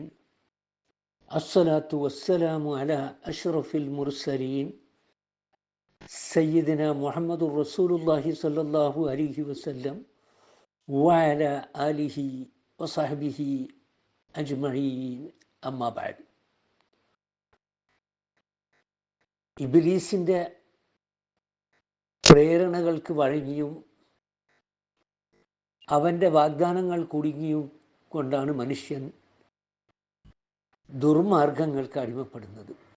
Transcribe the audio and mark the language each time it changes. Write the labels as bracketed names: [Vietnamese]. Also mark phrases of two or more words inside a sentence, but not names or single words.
[Arabic] الصلاة والسلام على أشرف المرسلين سيدنا محمد رسول الله صلى الله عليه وسلم وعلى آله وصحبه أجمعين. أما بعد. [Malayalam] ഇബ്ലീസിൻ്റെ പ്രേരണകൾക്ക് വഴങ്ങിയും അവൻ്റെ വാഗ്ദാനങ്ങൾ കുടുങ്ങിയും കൊണ്ടാണ് മനുഷ്യൻ ദുർമാർഗങ്ങൾക്ക് അടിമപ്പെടുന്നത്.